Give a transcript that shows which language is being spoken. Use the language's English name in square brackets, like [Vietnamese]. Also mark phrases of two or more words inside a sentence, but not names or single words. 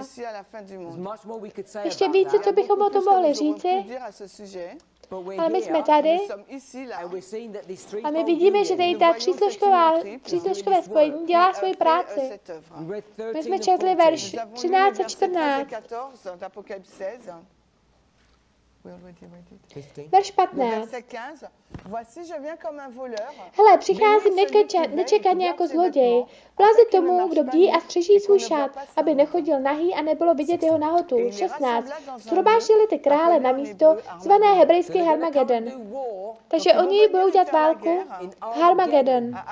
[Czech] Ještě více, co bychom o tom mohli říci, ale my jsme tady a my vidíme, že tady ta třísložkové spojení dělá svoji práci. My jsme četli verš 13 a 14. Verš [French] Le 15. verset 15. Voici, je viens comme un voleur. [Czech] Hele, přicházím nečekaně jako zloděj. Blaze tomu, kdo bdí a střeží svůj šat, aby nechodil nahý a nebylo vidět jeho nahotu. 16. Shromáždili ty krále na místo, zvané hebrejský Harmagedon. Takže oni budou dělat válku Harmagedon.